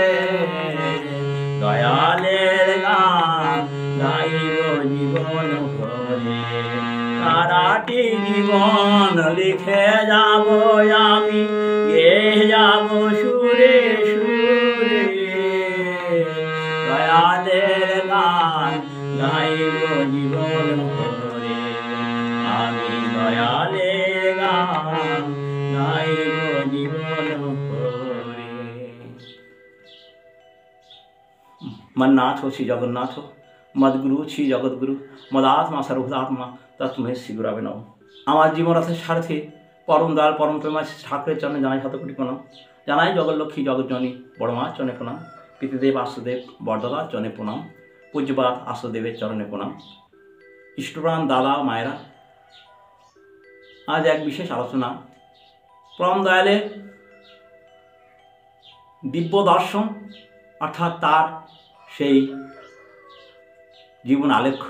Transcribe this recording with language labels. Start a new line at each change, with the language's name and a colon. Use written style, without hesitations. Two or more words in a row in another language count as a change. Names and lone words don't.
Bangla: দয়ালের গান গাইব জীবন ভরে, সারাটি জীবন লিখে যাব আমি, গেয়ে যাব সুরে সুরে। দয়ালের গান গাইব জীবন ভরে, আমি দয়ালের গান গাইব জীবন ভরে।
Sanskrit: मन्नाथ श्री जगन्नाथ, मदगुरु श्री जगद्गुरु, मदात्मा सर्वदात्मा तस्मै श्री गुरवे नमः।
Bangla: আমার জীবনরথের সারথি পরম দয়াল পরম প্রেমা ঠাকুরের চরণে জানাই শতকোটি প্রণাম, জানাই জগৎলক্ষ্মী জগৎজননী বড়মা চরণে প্রণাম, পিতৃদেব আশুদেব বড়দাদার চরণে প্রণাম, পূজ্যপাদ আশুদেবের চরণে প্রণাম। ইষ্টপ্রাণ দাদা মায়েরা, আজ এক বিশেষ আলোচনা পরম দয়ালের দিব্য দর্শন, অর্থাৎ তার সেই জীবন আলেখ্য।